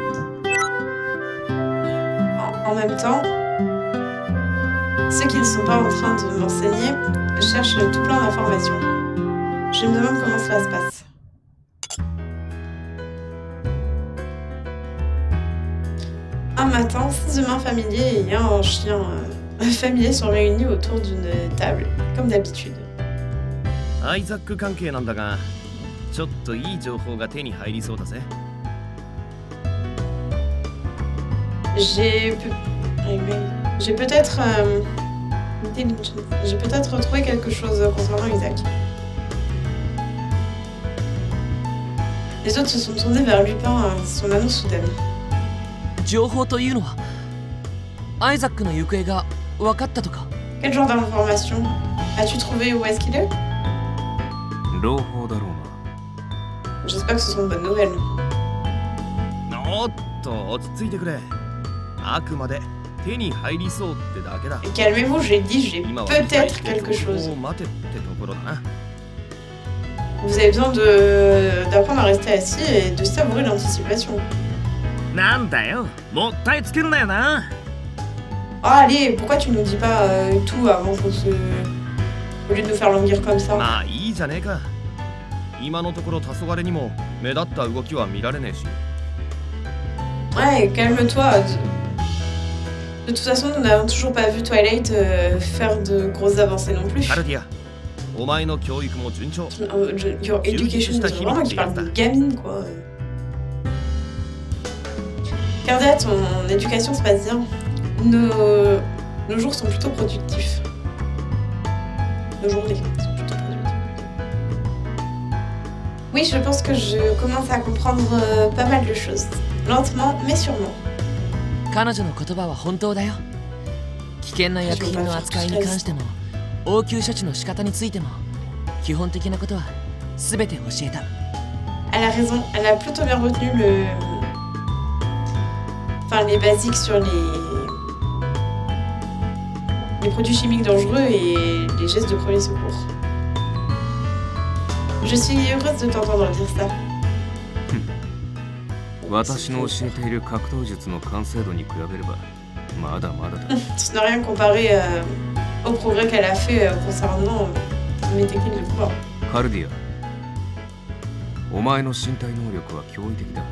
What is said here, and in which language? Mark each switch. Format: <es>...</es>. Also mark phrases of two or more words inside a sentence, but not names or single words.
<fr>En même temps, ceux qui ne sont pas en train de m'enseigner cherchent tout plein d'informations. Je me demande comment cela se passe. Un matin, 6 humains familiers et un chien familier sont réunis autour d'une table, comme d'habitude.</fr> <ja>アイザック関係なんだが、ちょっといい情報が手に入りそうだぜ。</ja> <fr>J'ai peut-être retrouvé quelque chose concernant Isaac. Les autres se sont tournés vers Lupin à son annonce soudaine.</fr> <ja>情報というのはアイザックの行方が分かったとか？</ja> <fr>Quel genre d'information? As-tu trouvé où est-ce qu'il est?</fr> <ja>朗報だろう</ja> <fr>J'espère que ce sont de bonnes nouvelles.</fr> <ja>おっと、落ち着いてくれ。あくまで手に入りそうってだけだ。</ja> <fr>Calmez-vous, j'ai dit, j'ai</fr> <ja>今は</ja> <fr>peut-être quelque chose.</fr> <ja>待てってところだな。</ja> <fr>Vous avez besoin d'apprendre à rester assis et de savourer l'anticipation.</fr> <ja>なんだよ、もったいつけるなよな。</ja> <fr>Ah, allez, pourquoi tu nous dis pas tout avant qu'on se... Au lieu de nous faire languir comme ça.</fr> <ja>まあいいじゃねえか。今のところ黄昏にも目立った動きは見られねえし。</ja> <fr>Ouais, calme-toi. De toute façon, nous n'avons toujours pas vu Twilight faire de grosses avancées non plus.</fr> <ja>カルディア、お前の教育も順調。</ja> <en>Your education,</en> <fr>c'est vraiment qui parle de gamine, quoi. Cardia, ton éducation se passe bien. Nos jours sont plutôt productifs. Nos journées sont plutôt productifs. Oui, je pense que je commence à comprendre pas mal de choses. Lentement, mais sûrement.</fr> <ja>彼女の言葉は本当だよ。危険な薬品の扱いに関しても応急処置の仕方についても基本的なことは全て教えた。</ja> <fr>Elle a raison, elle a plutôt bien retenu enfin, les basiques sur les produits chimiques dangereux et les gestes de premier secours. Je suis heureuse de t'entendre dire ça.</fr> <ja>私の教えている格闘術の完成度に比べればまだまだだ。</ja> <fr>Ce n'est rien comparé au progrès qu'elle a fait concernant mes techniques de combat.</fr> <ja>カルディア、お前の身体能力は驚異的だ。</ja>